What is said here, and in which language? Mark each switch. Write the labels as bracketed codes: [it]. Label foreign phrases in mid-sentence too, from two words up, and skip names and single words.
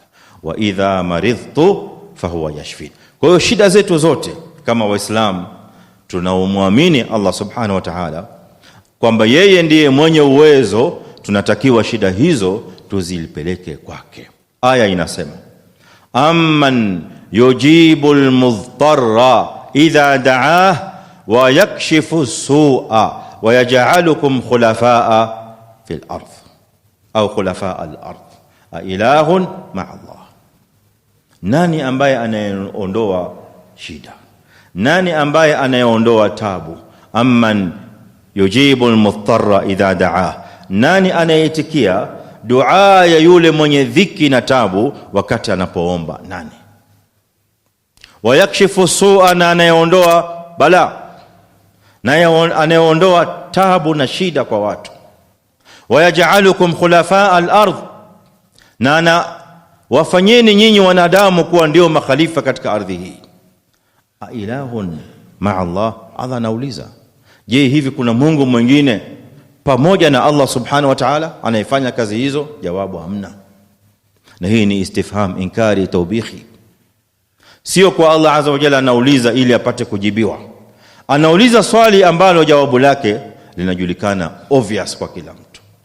[ar] وإذا مرضت فهو يشفين. [sw] Kwa hiyo shida zetu zote kama Waislamu tunaomwamini Allah [ar] سبحانه وتعالى [sw] kwamba yeye ndiye mwenye uwezo, tunatakiwa shida hizo tuzilipeleke kwake. Aya inasema, [ar] أمن يجيب المضطر إذا دعاه ويكشف السوء ويجعلكم خلفاء في الأرض أو خلفاء الأرض أإله مع الله. [sw] Nani ambaye anayeondoa shida? Nani ambaye anayeondoa tabu? [ar] أمن يجيب المضطر إذا دعاه, [sw] nani anayeitikia dua ya yule mwenye dhiki na tabu wakati anapoomba? Nani? [ar] ويكشف السوء, [sw] na anayeondoa bala, na anayeondoa tabu na shida kwa watu. [ar] ويجعلكم خلفاء الأرض, [sw] na wafanyeni nyinyi wanadamu kuwa ndio makhalifa katika ardhi hii. [ar] أإله مع الله. [sw] Allah anauliza, je, hivi kuna Mungu mwingine pamoja na Allah [ar] سبحانه وتعالى [sw] anayefanya kazi hizo? Jawabu, hamna. Na hii ni [ar] استفهام إنكاري توبيخي. [sw] Sio kwa Allah [ar] عز وجل [sw] anauliza ili apate kujibiwa. Anauliza swali ambalo jawabu lake linajulikana, obvious kwa kila mtu.